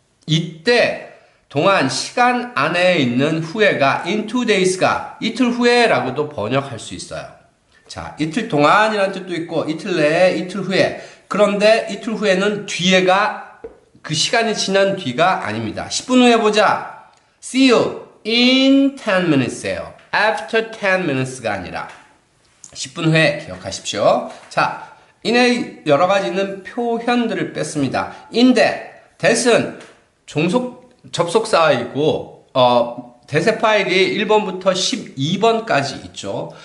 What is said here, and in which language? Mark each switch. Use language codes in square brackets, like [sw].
[ko] 이때 동안 시간 안에 있는 후에가 in 2 days가 이틀 후에라고도 번역할 수 있어요. 자, 이틀 동안이라는 뜻도 있고 이틀 내에, 이틀 후에. 그런데 이틀 후에는 뒤에가 그 시간이 지난 뒤가 아닙니다. 10분 후에 보자. [en] See you in 10 minutes예요. After 10 minutes [ko] 가 아니라 10분 후에 기억하십시오. 자, in에 여러 가지 있는 표현들을 뺐습니다. in데, that은 접속사이고 대세 파일이 1번부터 12번까지 있죠.